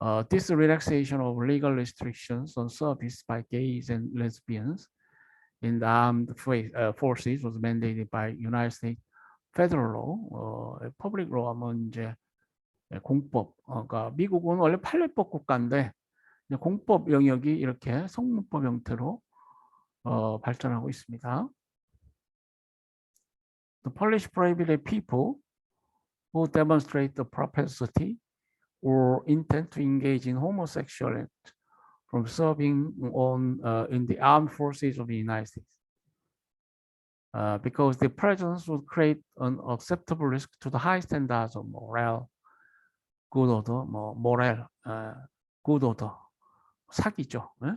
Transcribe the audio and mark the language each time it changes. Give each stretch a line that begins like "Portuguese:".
English: This relaxation of legal restrictions on service by gays and lesbians in the armed forces was mandated by United States Federal Law, Public Law
Korean: 하면 이제 공법. 그러니까 미국은 원래 판례법 국가인데 공법 영역이 이렇게 성문법 형태로 발전하고 있습니다.
English: The Polish prohibited people who demonstrate the propensity or intent to engage in homosexual act from serving in the armed forces of the United States. Because the presence would create an acceptable risk to the high standards of morale, good order, moral, good order,
Korean: 사기죠.